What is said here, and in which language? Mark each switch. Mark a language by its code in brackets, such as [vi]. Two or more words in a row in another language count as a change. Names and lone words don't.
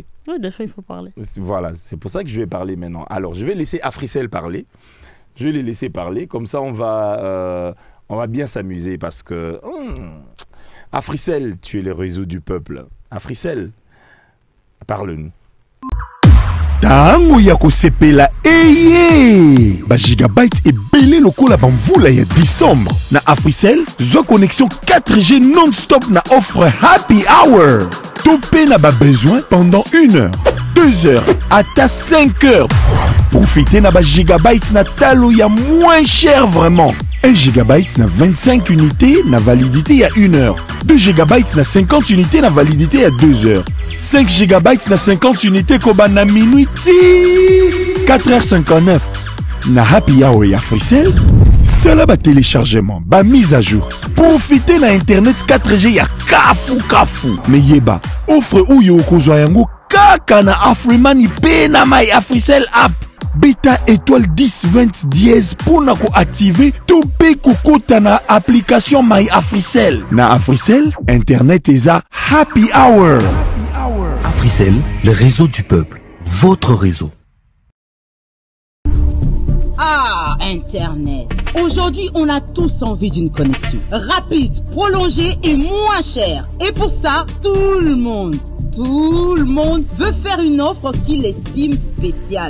[fr] Oui, des fois, il faut parler. Voilà, c'est pour ça que je vais parler maintenant. Alors, je vais laisser Africell parler. Je vais les laisser parler. Comme ça, on va bien s'amuser parce que... Africell, tu es le réseau du peuple. Africell, parle-nous. [ln] Tango ya kosepela ba gigabyte ebele lokola bamvula ya décembre na Africell zo [fr] connexion 4G non-stop [ln] na offre [en] happy hour [ln] topé na ba besoin [fr] pendant 1 heure 2 heures [ln] ata 5 heures profitez na ba gigabyte na talo ya [fr] moins cher vraiment 1 gigabyte [ln] na 25 unités na [fr] validité à 1 heure 2 gigabytes [ln] na 50 unités na [fr] validité à 2 heures 5 gigabytes [ln] na 50 unités koba na minuit 4h59 na [en] happy hour [ln] ya Africell sala ba téléchargement ba [fr] mise à jour [ln] profitez na internet 4G ya kafu mais yeba offre uyo kozwa yango kaka na Afriman pe na [en] my Africell app [ln] Beta [fr] étoile 10 20 dièse pour [ln] na ko activer topé kokota na application My Africell. Na Africell, internet eza [en] happy hour. [ln] Africell, [fr] le réseau du peuple, votre réseau. Ah, Internet. Aujourd'hui, on a tous envie d'une connexion rapide, prolongée et moins chère. Et pour ça, tout le monde veut faire une offre qu'il estime spéciale.